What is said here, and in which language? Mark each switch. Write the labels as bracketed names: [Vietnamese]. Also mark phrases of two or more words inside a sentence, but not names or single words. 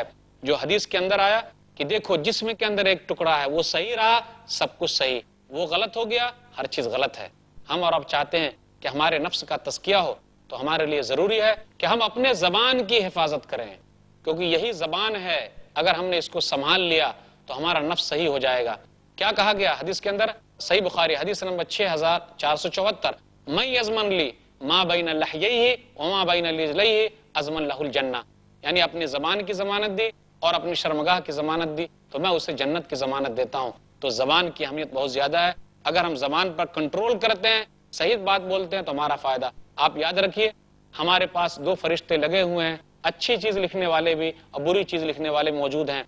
[Urdu] جو حدیث کے اندر آیا کہ دیکھو جسم کے اندر ایک ٹکڑا ہے، وہ صحیح رہا سب کچھ صحیح، وہ غلط ہو گیا ہر چیز غلط ہے۔ ہم اور اب چاہتے ہیں کہ ہمارے نفس کا تزکیہ ہو، تو ہمارے لیے ضروری ہے کہ ہم اپنے زبان کی حفاظت کریں، کیونکہ یہی زبان ہے، اگر ہم نے اس کو سنبھال لیا تو ہمارا نفس صحیح ہو جائے گا۔ کیا کہا گیا حدیث کے اندر؟ صحیح بخاری حدیث نمبر 6474، [Arabic] من یضمن لی ما بین لحییہ وما بین رجلیہ اضمن لہ الجنہ، [Urdu] یعنی اپنی زبان کی ضمانت دی اور اپنی شرمگاہ کی ضمانت دی تو میں اسے جنت کی ضمانت دیتا ہوں۔ تو زبان کی اہمیت بہت زیادہ ہے، اگر ہم زبان پر کنٹرول کرتے ہیں، صحیح بات بولتے ہیں تو ہمارا فائدہ۔ آپ یاد رکھیے ہمارے پاس دو فرشتے لگے ہوئے ہیں، اچھی چیز لکھنے والے بھی اور بری چیز لکھنے والے موجود ہیں۔